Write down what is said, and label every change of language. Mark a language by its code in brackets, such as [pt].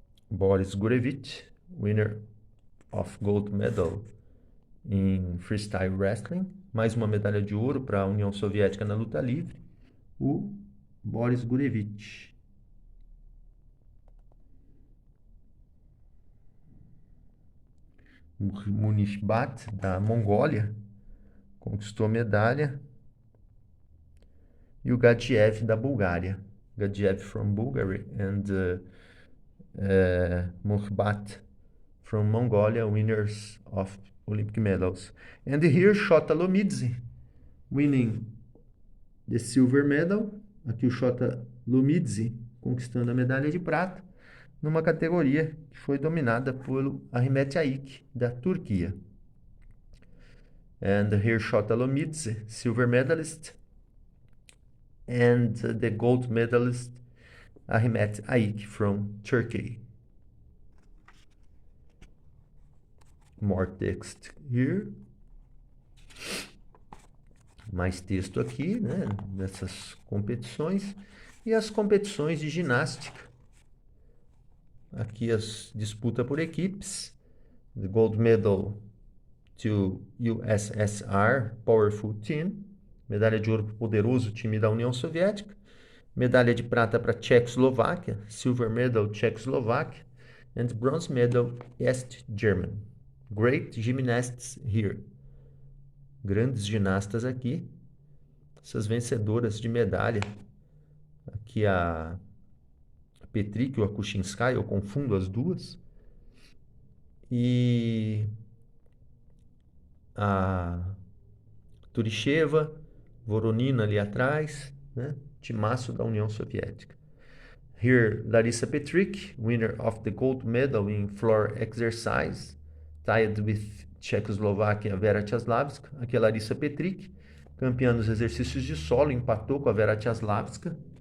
[en] Boris Gurevich, winner of gold medal in freestyle wrestling. [pt] Mais uma medalha de ouro para a União Soviética na luta livre. O Boris Gurevich. Munishbat, da Mongólia, conquistou medalha. E o Gadiev, da Bulgária. [en] Gadiev from Bulgaria and Mukhbat from Mongolia, winners of Olympic medals. And here, Shota Lomidze, winning the silver medal. [pt] Aqui o Shota Lomidze conquistando a medalha de prata numa categoria que foi dominada pelo Ahmet Aik, da Turquia. [en] And here Shota Lomidze, silver medalist, and the gold medalist Ahmet Aik from Turkey. More text here. [pt] Mais texto aqui, né, dessas competições. E as competições de ginástica. Aqui as disputas por equipes. [en] The gold medal to USSR, powerful team. [pt] Medalha de ouro para o poderoso time da União Soviética. Medalha de prata para Tchecoslováquia. [en] Silver medal [pt] Tchecoslováquia. [en] and bronze medal East German. Great gymnasts here. [pt] Grandes ginastas aqui. Essas vencedoras de medalha. Aqui a Petrik ou a Kuchinskaya, eu confundo as duas. E a Turisheva, Voronina ali atrás, né? Timaço da União Soviética. [en] Here, Larissa Petrik, winner of the gold medal in floor exercise, tied with Czechoslovakia Vera Ciaslavska. [pt] Aqui é Larissa Petrik, campeã dos exercícios de solo, empatou com a Vera Ciaslavska.